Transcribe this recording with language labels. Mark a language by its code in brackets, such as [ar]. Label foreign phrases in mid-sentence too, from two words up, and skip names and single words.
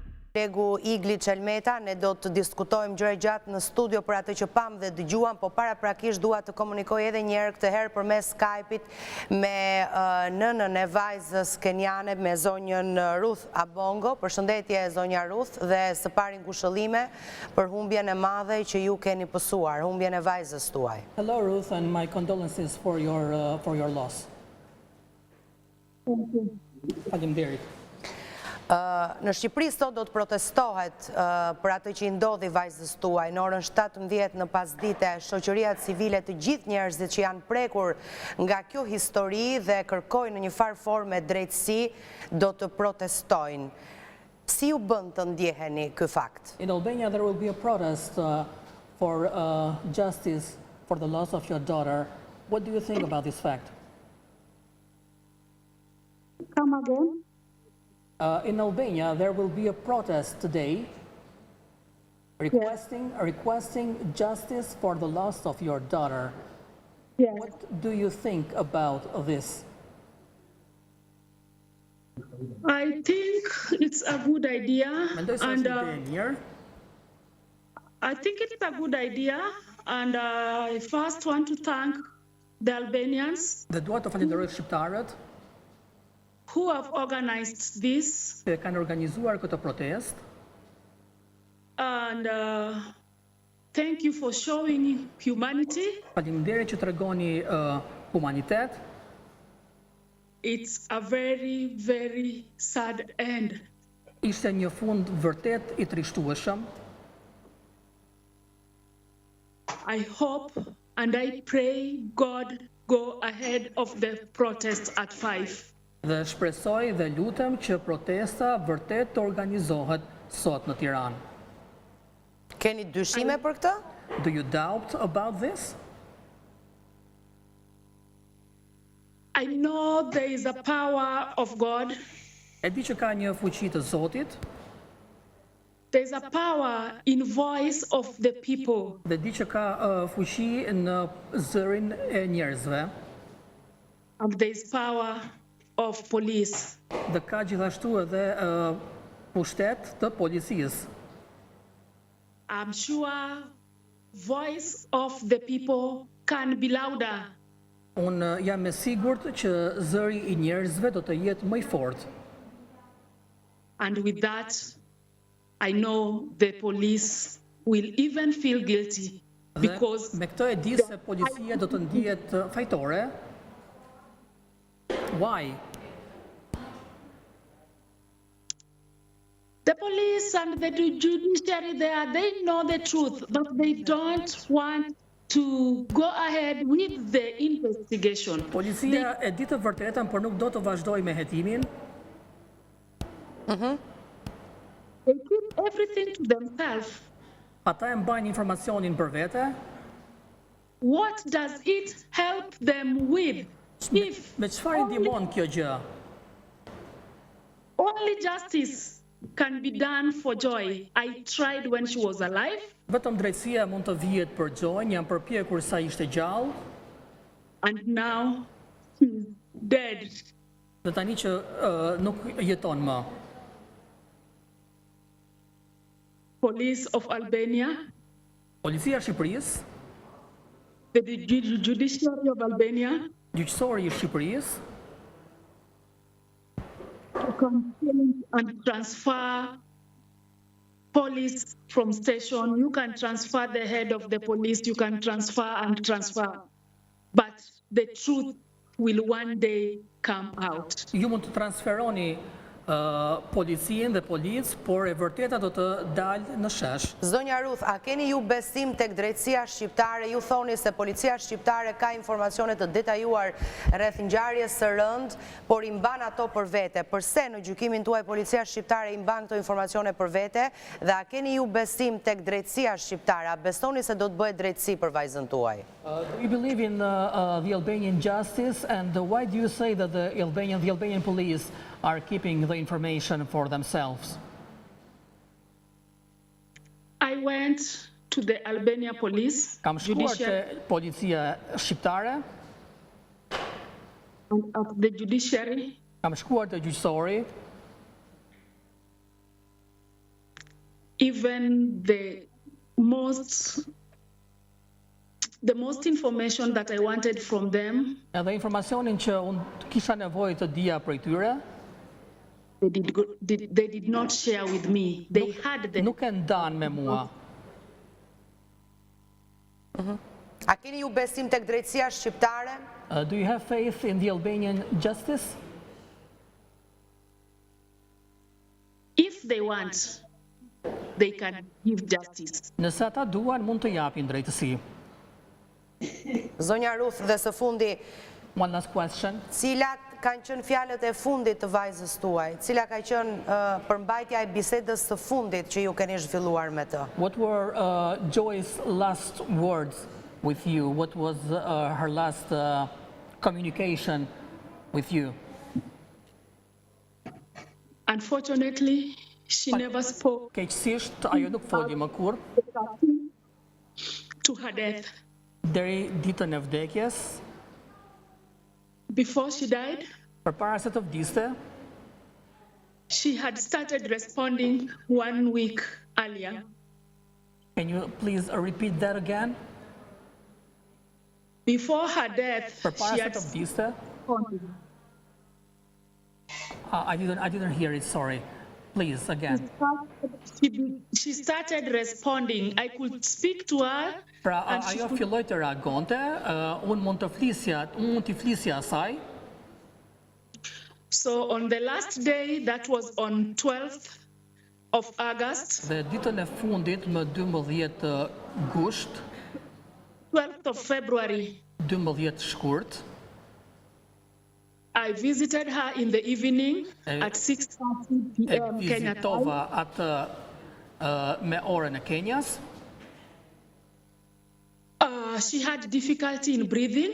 [sq] Kolegu Igli Qelmeta, ne do të diskutojmë gjëra gjatë në studio për atë që pam dhe dëgjuam, po paraprakisht dua të komunikoj edhe një herë këtë herë përmes Skype-it me nënën e vajzës keniane, me zonjën Ruth Abongo. Përshëndetje zonja Ruth dhe së pari ngushëllime për humbjen e madhe që ju keni pësuar, humbjen e vajzës tuaj. [en] Hello, Ruth, and my condolences for your loss. [sq] Faleminderit. Në Shqipëri sot do të protestohet për atë që i ndodhi vajzës tuaj. Në orën 17 në pasdite, shoqëria civile, të gjithë njerëzit që janë prekur nga kjo histori dhe kërkojnë në një farë forme drejtësi, do të protestojnë. Si ju bën të ndjeheni ky fakt? [en] In Albania, there will be a protest for justice for the loss of your daughter. What do you think about this fact? Come again? In Albania, there will be a protest today requesting justice for the loss of your daughter. Yes. What do you think about this? I think it's a good idea. [sq] Mendoj se është ide e mirë. [en] I think it's a good idea, and I first want to thank the Albanians [sq] Dhe dua të falenderoj shqiptarët [en] who have organized this, [sq] që kanë organizuar këtë protestë. [en] and thank you for showing humanity. [sq] Faleminderit që tregoni humanitet. [en] It's a very, very sad end. [sq] Ishte një fund vërtet i trishtueshëm. [en] I hope and I pray God go ahead of the protest at 5. [sq] Dhe shpresoj dhe lutem që protesta vërtet të organizohet sot në Tiranë. Keni dyshime për këtë? [en] Do you doubt about this? I know there is a power of God. [sq] E di që ka një fuqi të Zotit, [en] There's a power in voice of the people. [sq] dhe di që ka fuqi në zërin e njerëzve, [en] And there's power of police. [sq] dhe ka gjithashtu edhe pushtet të policisë. [en] I'm sure voice of the people can be louder. [sq] Unë jam e sigurt që zëri i njerëzve do të jetë më i fortë. [en] And with that, I know the police will even feel guilty because [sq] Dhe me këtë e di se policia do të ndihet fajtore. [en] Why? the police and the judiciary there, they know the truth, but they don't want to go ahead with the investigation. [sq] Policia e di të vërtetën, por nuk do të vazhdoj me hetimin. [en] They keep everything to themselves. [sq] Ata e mbajnë informacionin për vete. [en] What does it help them with if [sq] Me çfarë i ndihmon kjo gjë? [en] only justice can be done for Joy? I tried when she was alive, [sq] Vetëm drejtësia mund të vihet për Gjojnë, jam përpjekur sa ishte gjallë, [en] and now she's dead. [sq] dhe tani që nuk jeton më. [en] Police of Albania, [sq] Policia e Shqipërisë, [en] the judiciary of Albania, [sq] gjyqësori i Shqipërisë, [en] can change and transfer police from station. You can transfer the head of the police, you can transfer and transfer. But the truth will one day come out. [sq] ju mund të transferoni policinë dhe policë, por e vërteta do të dalë në shesh. Zonja Ruth, a keni ju besim tek drejtësia shqiptare? Ju thoni se policia shqiptare ka informacione të detajuar rreth ngjarjes së rënd, por i mban ato për vete. Përse në gjykimin tuaj policia shqiptare i mban këto informacione për vete? Dhe a keni ju besim tek drejtësia shqiptare? A besoni se do të bëhet drejtësi për vajzën tuaj? [en] Do you believe in the Albanian justice, and why do you say that the Albanian police are keeping the information for themselves? I went to the Albania police, [sq] Kam shkuar te [en] judiciary, [sq] policia shqiptare, [en] and at the judiciary, [sq] kam shkuar te gjyqësori, [en] even the most information that I wanted from them, [sq] Edhe informacionin që unë kisha nevojë të dija prej tyre, [en] they did not share with me. They had them. [sq] nuk e ndan me mua. A keni ju besim tek drejtësia shqiptare? [en] Do you have faith in the Albanian justice? If they want, they can give justice. [sq] Nëse ata duan, mund të japin drejtësi. Zonja Ruth, dhe së fundi, [en] One last question. [sq] cilat kanë qenë fjalët e fundit të vajzës tuaj? Cila ka qenë përmbajtja e bisedës së fundit që ju keni zhvilluar me të? [en] What were Joy's last words with you? What was her last communication with you? Unfortunately, she never spoke [sq] Keqësisht, ajo nuk foli më kur, [en] to her death. [sq] deri ditën e vdekjes, [en] Before she died, [sq] përpara se të vdiste, [en] she had started responding 1 week earlier. can you please repeat that again? Before her death, [sq] Përpara [en] she [sq] se [en] had [sq] të vdiste, [en] responded. I didn't hear it, sorry. Please, again. She started responding. I could speak to her. [sq] Pra, [en] and she [sq] ajo [en] could- [sq] filloi të reagonte, unë mund të flisja asaj, [en] So on the last day, that was on 12th of August, [sq] dhe ditën e fundit më 12 gusht, [en] 12th of February, [sq] 12 shkurt, [en] I visited her in the evening at 6:30 [sq] e [en] p.m. Kenya time. [sq] vizitova atë me orën e Kenjas. [en] She had difficulty in breathing.